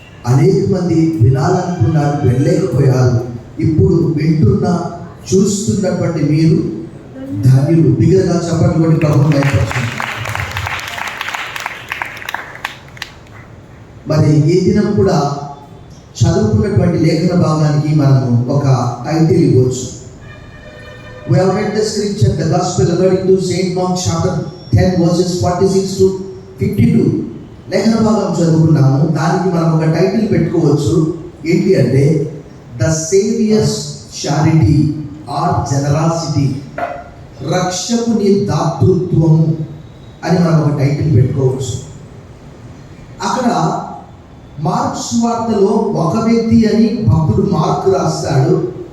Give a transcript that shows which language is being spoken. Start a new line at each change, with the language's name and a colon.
Telugu: అనేక మంది వినాలనుకున్నారు, వెళ్ళలేకపోయారు. ఇప్పుడు వింటున్న చూస్తున్నటువంటి మీరు ధన్యులు. బిగ్గరగా చెప్పండి ప్రభువు బయటపడుతుంది. మరి ఈ దినం కూడా చదువుకున్నటువంటి లేఖన భాగానికి మనము ఒక టైటిల్ ఇవ్వచ్చు.
English: We have read the scripture, the gospel according to Saint Mark chapter 10 verses 46 to 52.
Telugu: లేఖన భాగం చదువుకున్నాము. దానికి మనం ఒక టైటిల్ పెట్టుకోవచ్చు. ఏంటి అంటే
English: the saviour's charity or generosity,
Telugu: రక్షకుని దాతృత్వము అని మనం ఒక టైటిల్ పెట్టుకోవచ్చు. అక్కడ మార్కు సువార్తలో ఒక వ్యక్తి అని భక్తుడు మార్కు రాస్తాడు.